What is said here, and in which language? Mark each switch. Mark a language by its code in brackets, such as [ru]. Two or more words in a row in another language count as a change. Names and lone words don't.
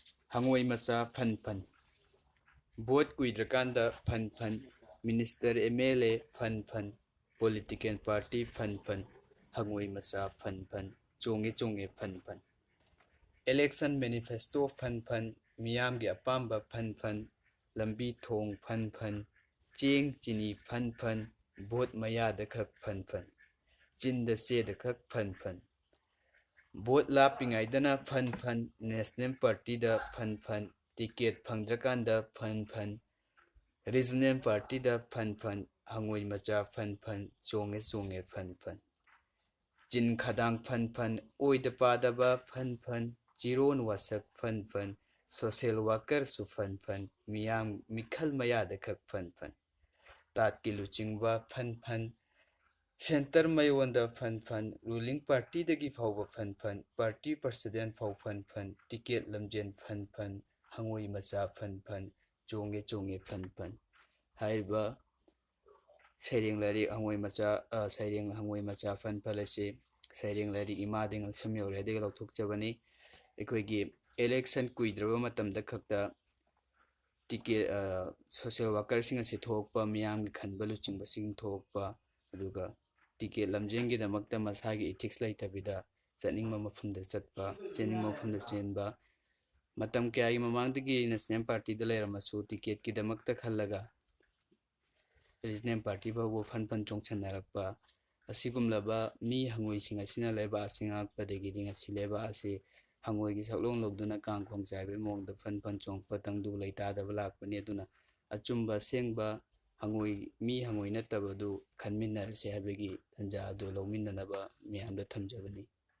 [mni] hangoi macha fan fan vote kuidrakanda fan fan [en] minister MLA [mni] fan fan [en] political party [mni] fan fan hangoi macha fan fan chonge chonge fan fan [en] election manifesto [mni] fan fan miyam gi apamba fan fan lambi thong fan fan cheng chini fan fan vote maya da khak fan fan chin da se da khak fan fan vote lapingaidana fan fan national party da fan fan ticket phangdrakanda fan fan [en] regional party [mni] da fan fan hangoi macha fan fan chonge chonge fan fan chin khadang fan fan oida padaba fan fan chiron wasak fan fan [en] social worker [mni] su fan fan miyam mikhal maya da khak fan fan tat ki luchingba fan fan center mayonda fan fan [en] ruling party [mni] dagi fawba fan fan [en] party president [mni] faw fan fan ticket lamjen fan fan hangoi macha fan fan chonge chonge fan fan haiba seireng lari hangoi macha seireng hangoi macha fan fan ase seireng lari EMADI NGAKSHAM YOURE de louthokchabani eikhoigi election kuidraba matamda khakta [en] ticket social worker [mni] sing ase thokpa miyam gi khanba luchingba sing thokpa aduga ticket lamjengi damakta masagi ethics laitabida chaningma mafumda chatpa cheningma mafumda chenba matam kyai mamangdagi [en] national party [mni] da lairamasu ticket ki damakta khallaga [en] regional party [mni] ba wo fan fan chongchannarakpa asigumlaba mi hangoi sing asina leba singakpadagi dinga sileba ase hangoi gi saklon logduna kangkhong chaibe mongda fan fan chongpa tangdu leitada balakpani aduna achumba sengba hangoi mi hangoi natabadu khanminnarse habegi tanja adu lawminnanaba miyamda thamjabani